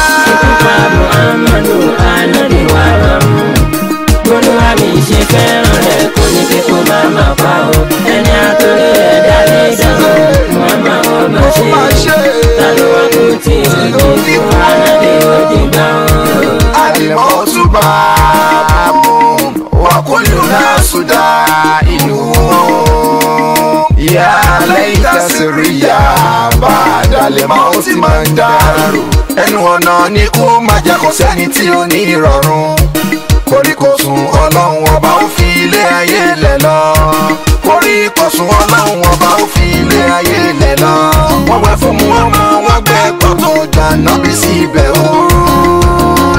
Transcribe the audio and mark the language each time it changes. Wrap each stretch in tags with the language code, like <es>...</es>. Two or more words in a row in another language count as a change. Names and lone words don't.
<yo>Ikú pa Muhammadu, Ànábì wa rọrùn. Olúwa mi ṣe fẹ́ràn rẹ̀, kò ní kí kó má má pa o. Ẹni àtòrí ẹ̀ dá lé dán o, Muhammad ó má ṣe. Ta ló wá kú tí ò ní kú, Ànábì ó di gbà o.</yo> <ar>الموت باب وكل الناس داخله. يا ليت سري بعد الموت من دار.</ar> <yo>Ẹnu ọ̀nà ni kú má jẹ́ kó sẹ́ni tí ó ní ìrọ̀rùn. Koríko sùn Ọlọ́run ọba ó fi ilé ayé lẹ̀ lọ. Koríko sùn Ọlọ́run ọba ó fi ilé ayé lẹ̀ lọ. Wọ́n wẹ̀ fún mu ọmọ wọn gbẹ́ pọ̀ tó jà náà bí sí ibẹ̀ o.</yo>